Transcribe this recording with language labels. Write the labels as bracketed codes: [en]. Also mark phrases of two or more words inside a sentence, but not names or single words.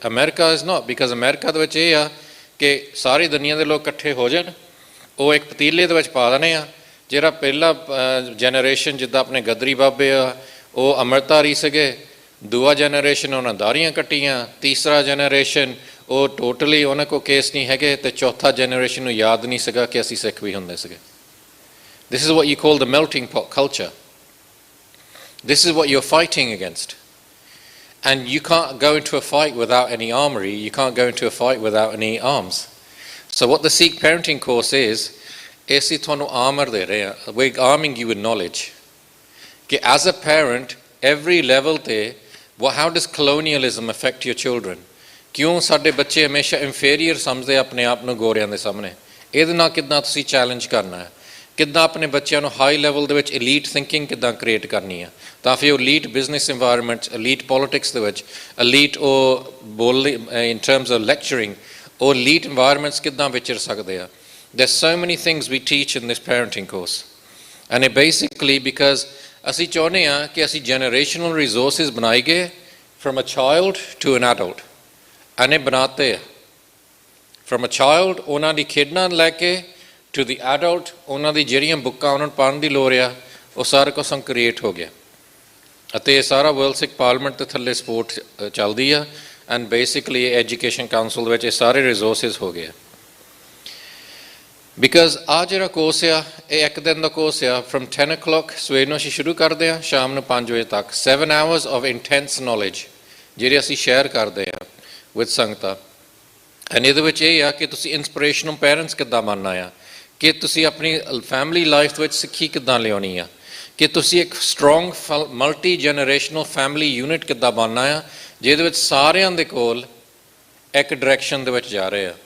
[pa] ਅਮਰੀਕਾ [en] is not, because [pa] ਅਮਰੀਕਾ ਦੇ ਵਿੱਚ ਇਹ ਆ ਕਿ ਸਾਰੀ ਦੁਨੀਆ ਦੇ ਲੋਕ ਇਕੱਠੇ ਹੋ ਜਾਣ, ਉਹ ਇੱਕ ਪਤੀਲੇ ਦੇ ਵਿੱਚ ਪਾ ਦੇਣੇ ਆ। ਜਿਹੜਾ ਪਹਿਲਾ ਜਨਰੇਸ਼ਨ, ਜਿੱਦਾਂ ਆਪਣੇ ਗਦਰੀ ਬਾਬੇ ਆ, ਉਹ ਅੰਮ੍ਰਿਤਧਾਰੀ ਸੀਗੇ। ਦੂਆ ਜਨਰੇਸ਼ਨ ਉਹਨਾਂ ਦਾੜੀਆਂ ਕੱਟੀਆਂ। ਤੀਸਰਾ ਜਨਰੇਸ਼ਨ ਉਹ ਟੋਟਲੀ ਉਹਨਾਂ ਕੋਲ ਕੇਸ ਨਹੀਂ ਹੈਗੇ। ਅਤੇ ਚੌਥਾ ਜਨਰੇਸ਼ਨ ਨੂੰ ਯਾਦ ਨਹੀਂ ਸੀਗਾ ਕਿ ਅਸੀਂ ਸਿੱਖ ਵੀ ਹੁੰਦੇ ਸੀਗੇ। [en] This is what you call the melting pot culture. This is what you're fighting against. And you can't go into a fight without any armory. You can't go into a fight without any arms. So what the Sikh parenting course is [pa] ਅਸੀਂ ਤੁਹਾਨੂੰ [en] armor [pa] ਦੇ ਰਹੇ ਹਾਂ. [en] We're arming you with knowledge. ਕਿ as a parent, every level ਤੇ how does colonialism affect your children? [pa] ਕਿਉਂ ਸਾਡੇ ਬੱਚੇ ਹਮੇਸ਼ਾ inferior ਸਮਝਦੇ ਆਪਣੇ ਆਪ ਨੂੰ ਗੋਰਿਆਂ ਦੇ ਸਾਹਮਣੇ? ਇਹਦੇ ਨਾਲ ਕਿੱਦਾਂ ਤੁਸੀਂ ਚੈਲੰਜ ਕਰਨਾ ਹੈ? ਕਿੱਦਾਂ ਆਪਣੇ ਬੱਚਿਆਂ ਨੂੰ [en] high level [pa] ਦੇ ਵਿੱਚ [en] elite thinking [pa] ਕਿੱਦਾਂ ਕ੍ਰੀਏਟ ਕਰਨੀ ਆ, ਤਾਂ ਫਿਰ ਉਹ [en] elite business environment, elite politics [pa] ਦੇ ਵਿੱਚ, ਐਲੀਟ ਉਹ ਬੋਲ [en] in terms of lecturing, [pa] ਉਹ [en] elite environments [pa] ਕਿੱਦਾਂ ਵਿਚਰ ਸਕਦੇ ਆ। [en] There's so many things we teach in this parenting course. And it basically because [pa] ਅਸੀਂ ਚਾਹੁੰਦੇ ਹਾਂ ਕਿ ਅਸੀਂ [en] generational resources ਬਣਾਈਏ from a child to an adult. And [pa] ਇਹ ਬਣਾਤੇ ਆ। [en] From a child, [pa] ਉਹਨਾਂ ਦੀ ਖੇਡਾਂ ਲੈ ਕੇ [en] to the adult, [pa] ਉਹਨਾਂ ਦੀ ਜਿਹੜੀਆਂ ਬੁੱਕਾਂ ਉਹਨਾਂ ਨੂੰ ਪੜ੍ਹਨ ਦੀ ਲੋੜ ਆ, ਉਹ ਸਾਰਾ ਕੁਛ ਕ੍ਰੀਏਟ ਹੋ ਗਿਆ। ਅਤੇ ਇਹ ਸਾਰਾ ਵਰਲਡ ਸਿੱਖ ਪਾਰਲੀਮੈਂਟ ਦੇ ਥੱਲੇ ਸਪੋਰਟ ਚੱਲਦੀ ਆ। [en] and basically education council [pa] ਦੇ ਵਿੱਚ ਇਹ ਸਾਰੇ ਰਿਸੋਰਸਿਸ ਹੋ ਗਏ। ਬਿਕਾਜ਼ ਆਹ ਜਿਹੜਾ ਕੋਰਸ ਆ, ਇਹ ਇੱਕ ਦਿਨ ਦਾ ਕੋਰਸ ਆ। ਫਰਮ 10 o'clock ਸਵੇਰ ਨੂੰ ਅਸੀਂ ਸ਼ੁਰੂ ਕਰਦੇ ਹਾਂ, ਸ਼ਾਮ ਨੂੰ 5 ਵਜੇ ਤੱਕ 7 [en] hours of intense knowledge [pa] ਜਿਹੜੇ ਅਸੀਂ ਸ਼ੇਅਰ ਕਰਦੇ ਹਾਂ ਵਿਦ ਸੰਗਤਾਂ। ਐਂਡ ਇਹਦੇ ਵਿੱਚ ਇਹ ਆ ਕਿ ਤੁਸੀਂ [en] inspirational parents [pa] ਕਿੱਦਾਂ ਬਣਨਾ ਆ, ਕਿ ਤੁਸੀਂ ਆਪਣੀ [en] family life [pa] ਦੇ ਵਿੱਚ ਸਿੱਖੀ ਕਿੱਦਾਂ ਲਿਆਉਣੀ ਆ, ਕਿ ਤੁਸੀਂ ਇੱਕ [en] strong multi generational family unit [pa] ਕਿੱਦਾਂ ਬਣਨਾ ਆ, ਜਿਹਦੇ ਵਿੱਚ ਸਾਰਿਆਂ ਦੇ ਕੋਲ ਇੱਕ ਡਾਇਰੈਕਸ਼ਨ ਦੇ ਵਿੱਚ ਜਾ ਰਹੇ ਆ।